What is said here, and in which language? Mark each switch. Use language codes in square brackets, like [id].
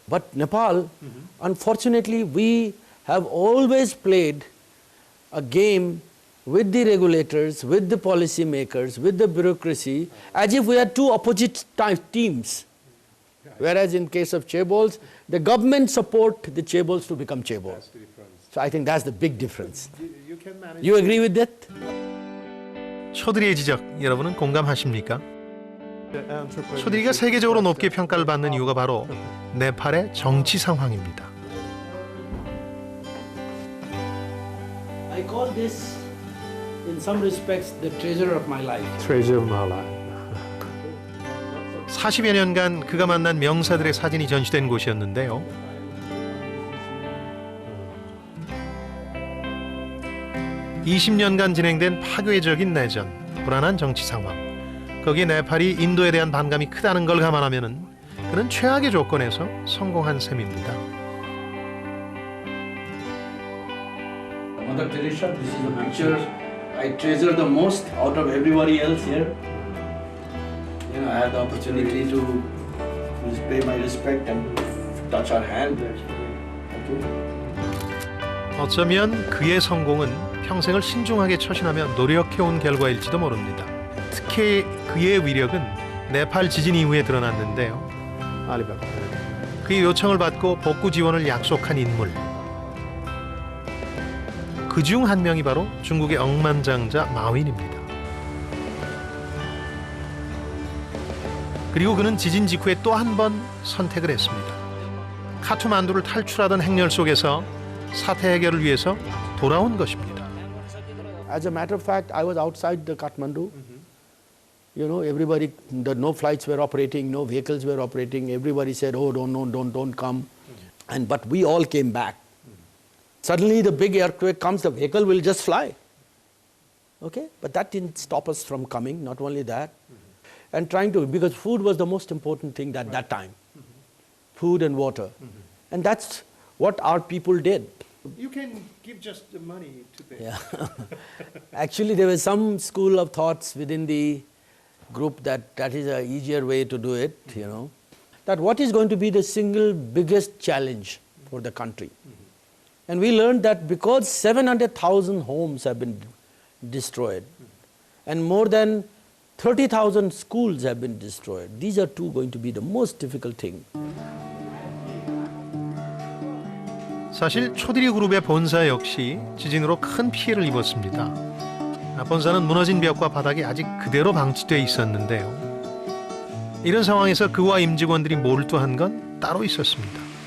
[en] But Nepal, unfortunately, we have always played a game with the regulators, with the policy makers, with the bureaucracy, as if we are two opposite teams. Whereas in case of Chaebols, the government support the Chaebols to become Chaebol. That's the difference. So I think that's the big difference. You can manage. You agree with that? [ko] 초드리의 지적 여러분은 공감하십니까? [en] the entrepreneurship [ko] 초드리가 세계적으로 높게 평가를 받는 이유가 바로 네팔의 정치 상황입니다. [en] I call this, in some respects, the treasure of my life. Treasure of my life. [ko] 40여 년간 그가 만난 명사들의 사진이 전시된 곳이었는데요. (20년간) 진행된 파괴적인 내전, 불안한 정치 상황, 거기에 네팔이 인도에 대한 반감이 크다는 걸 감안하면은 그는 최악의 조건에서 성공한 셈입니다. [en] Mother Teresa, this is a picture I treasure the most out of everybody else here. You know, I had the opportunity to pay my respect and touch her hand. [ko] 어쩌면 그의 성공은 평생을 신중하게 처신하며 노력해온 결과일지도 모릅니다. 특히 그의 위력은 네팔 지진 이후에 드러났는데요. 알리바바. 그의 요청을 받고 복구 지원을 약속한 인물. 그중 한 명이 바로 중국의 억만장자 마윈입니다. 그리고 그는 지진 직후에 또 한 번 선택을 했습니다. 카투만두를 탈출하던 행렬 속에서 사태 해결을 위해서 돌아온 것입니다. [en] As a matter of fact, I was outside the Kathmandu. You know, everybody, no flights were operating, no vehicles were operating. Everybody said, oh, don't come. But we all came back. Suddenly the big earthquake comes, the vehicle will just fly. Okay? But that didn't stop us from coming, not only that. And trying to, because food was the most important thing at that time. Food and water. And that's what our people did. You can give just the money to pay. Yeah. Actually, there was some school of thoughts within the group that is an easier way to do it, you know. That what is going to be the single biggest challenge for the country? And we learned that because 700,000 homes have been destroyed and more than 30,000 schools have been destroyed, these are two going to be the most difficult thing. [ko] 사실 초드리 그룹의 본사 역시 지진으로 큰 피해를 입었습니다. 본사는 무너진 벽과 바닥이 아직 그대로 방치돼 있었는데요. 이런 상황에서 그와 임직원들이 몰두한 건 따로 있었습니다.